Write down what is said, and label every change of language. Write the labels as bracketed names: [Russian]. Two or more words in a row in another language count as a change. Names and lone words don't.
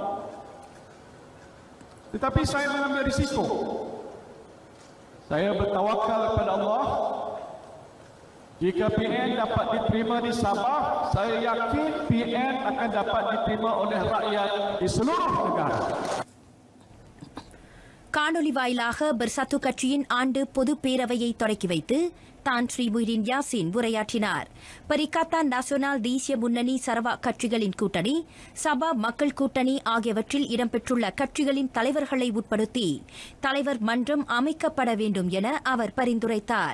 [Malay] Tetapi saya mengambil risiko. Saya bertawakal kepada Allah. Jika PN dapat diterima di Sabah, saya yakin PN akan dapat diterima oleh rakyat di seluruh negara. [Tamil] காணொலி வாயிலாக பெர்சாத்து கட்சியின் ஆண்டு பொது பேரவையை தொடக்கி வைத்து தான் ஸ்ரீ முஹிடின் யாசின் உரையாற்றினார். பரிகத்தான் நேஷனல் தேசிய முன்னணி சரவாக் கட்சிகளின் கூட்டணி, சபா மக்கள் கூட்டணி ஆகியவற்றில் இடம்பெற்றுள்ள கட்சிகளின் தலைவர்களை உட்படுத்தி தலைவர் மன்றம் அமைக்கப்பட வேண்டும் என அவர் பரிந்துரைத்தார்.